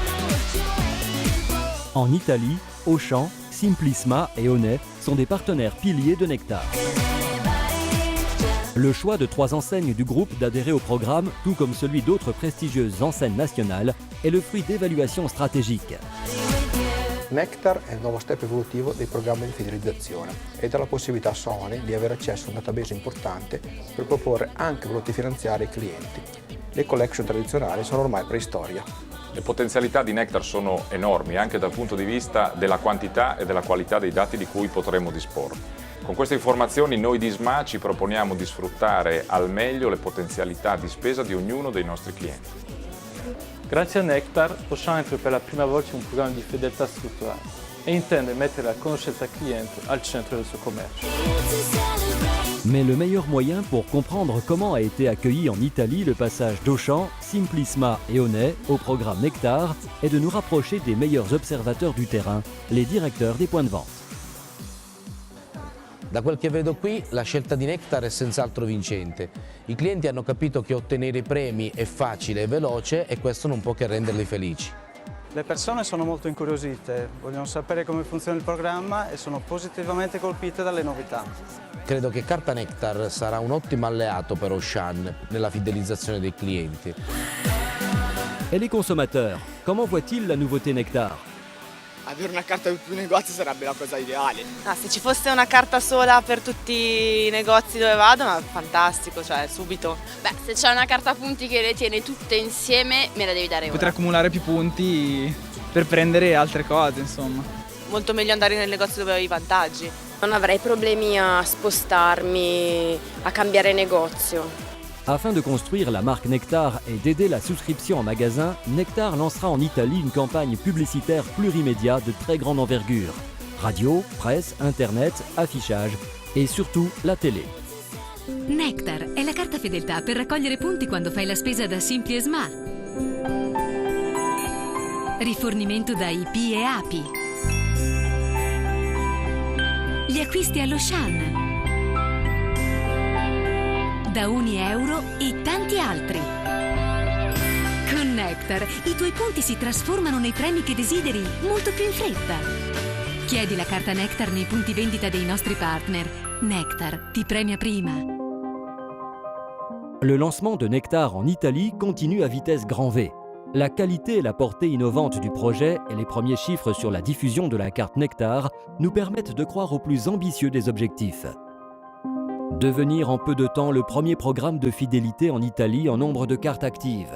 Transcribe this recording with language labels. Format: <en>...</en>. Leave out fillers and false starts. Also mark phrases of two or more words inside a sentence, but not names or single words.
<fr>En Italie, Auchan, Simplisma et Honey sont des partenaires piliers de Nectar. Le choix de 3 enseignes du groupe d'adhérer au programme, tout comme celui d'autres prestigieuses enseignes nationales, est le fruit d'évaluations stratégiques.</fr> <it>Nectar è il nuovo step evolutivo dei programmi di fidelizzazione e dà la possibilità a Sony di avere accesso a un database importante per proporre anche prodotti finanziari ai clienti. Le collection tradizionali sono ormai preistoria. Le potenzialità di Nectar sono enormi anche dal punto di vista della quantità e della qualità dei dati di cui potremo disporre. Con queste informazioni noi di SMA ci proponiamo di sfruttare al meglio le potenzialità di spesa di ognuno dei nostri clienti. Grazie a Nectar, Auchan entra per la prima volta in un programma di fedeltà strutturale e intende mettere la conoscenza cliente al centro del suo commercio.</it> <fr>Mais le meilleur moyen pour comprendre comment a été accueilli en Italie le passage d'Auchan, Simplisma et Honey au programme Nectar est de nous rapprocher des meilleurs observateurs du terrain, les directeurs des points de vente.</fr> <it>Da quel che vedo qui, la scelta di Nectar è senz'altro vincente. I clienti hanno capito che ottenere i premi è facile e veloce e questo non può che renderli felici. Le persone sono molto incuriosite, vogliono sapere come funziona il programma e sono positivamente colpite dalle novità. Credo che Carta Nectar sarà un ottimo alleato per Auchan nella fidelizzazione dei clienti.</it> <fr>Et les consommateurs, comment voient-ils la nouveauté Nectar?</fr> <it>avere una carta per più negozi sarebbe la cosa ideale. Se ci fosse una carta sola per tutti i negozi dove vado, ma fantastico, cioè subito. Beh, se c'è una carta punti che le tiene tutte insieme, me la devi dare ora. Potrei accumulare più punti per prendere altre cose, insomma. Molto meglio andare nel negozio dove ho i vantaggi. Non avrei problemi a spostarmi, a cambiare negozio.</it> <fr>Afin de construire la marque Nectar et d'aider la souscription en magasin, Nectar lancera en Italie une campagne publicitaire plurimédia de très grande envergure. Radio, presse, internet, affichage et surtout la télé.</fr> <it>Nectar è la carta fedeltà per raccogliere punti quando fai la spesa da Simply e Smart. Rifornimento da IP e API. Gli acquisti allo Shan. Da €1 e tanti altri. Con Nectar i tuoi punti si trasformano nei premi che desideri molto più in fretta. Chiedi la carta Nectar nei punti vendita dei nostri partner. Nectar ti premia prima.</it> <fr>Le lancement de Nectar en Italie continue à vitesse grand V. La qualité et la portée innovante du projet et les premiers chiffres sur la diffusion de la carte Nectar nous permettent de croire au plus ambitieux des objectifs. Devenir en peu de temps le premier programme de fidélité en Italie en nombre de cartes actives.</fr>